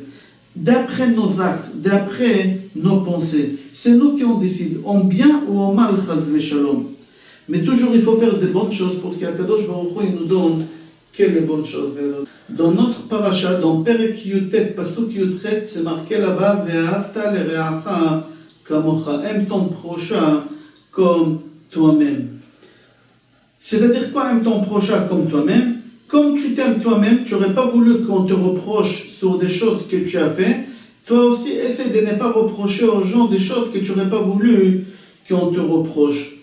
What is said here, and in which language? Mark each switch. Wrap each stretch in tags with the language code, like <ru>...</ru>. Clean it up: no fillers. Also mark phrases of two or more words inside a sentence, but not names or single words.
<fr>D'après nos actes, d'après nos pensées. C'est nous qui on décide, en bien ou en mal,</fr> <he>חס ושלום.</he> <fr>Mais toujours il faut faire des bonnes choses pour qu'Akadosh Baruch Hu nous donne que les bonnes choses. Dans notre paracha, dans</fr> <he>פרק יט פסוק יח,</he> <fr>c'est marqué là-bas,</fr> <he>ואהבת לרעך כמוך.</he> <fr>Aime ton prochain comme toi-même. C'est-à-dire quoi, aime ton prochain comme toi-même? Comme tu t'aimes toi-même, tu n'aurais pas voulu qu'on te reproche sur des choses que tu as fait. Toi aussi, essaie de ne pas reprocher aux gens des choses que tu n'aurais pas voulu qu'on te reproche.</fr>